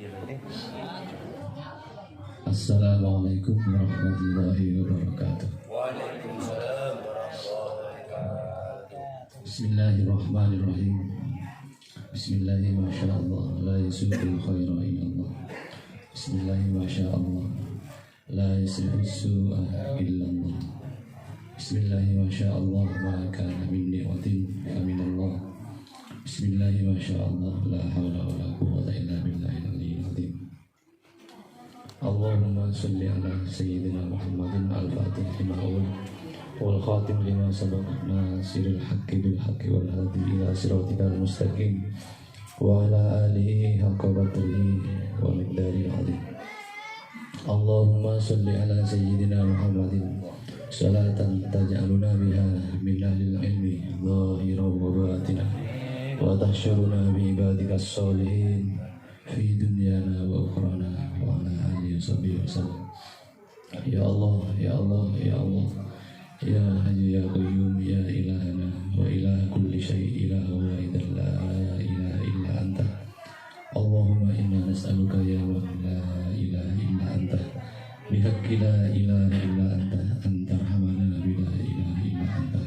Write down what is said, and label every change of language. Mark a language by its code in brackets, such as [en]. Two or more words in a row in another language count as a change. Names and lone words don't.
[ar] السلام عليكم ورحمة الله وبركاته. وعليكم السلام ورحمة الله وبركاته. بسم الله الرحمن الرحيم. بسم الله ما شاء الله لا يسوق الخير إلا الله. بسم الله ما شاء الله لا يصرف السوء إلا الله. بسم الله ما شاء الله ما كان من نعمة فمن الله. بسم الله ما شاء الله لا حول ولا قوة إلا بالله العلي العظيم. اللهم صل على سيدنا محمد الفاتح لما أغلق والخاتم لما سبق ناصر الحق بالحق والهادي إلى صراطك المستقيم وعلى آله حق قدره ومقدار العظيم. اللهم صل على سيدنا محمد صلاة تجعلنا بها من أهل العلم ظاهرا وباطنا وتحشرنا بعبادك الصالحين في دنيانا وأخرانا وعلى آله وسلم. يا الله، يا الله، يا الله، يا حي يا قيوم يا إلهنا وإله كل شيء إلها واحدا لا إله إلا أنت. اللهم إنا نسألك يا من لا إله إلا أنت بحق لا إله إلا أنت أنت أرحمنا بلا إله إلا أنت.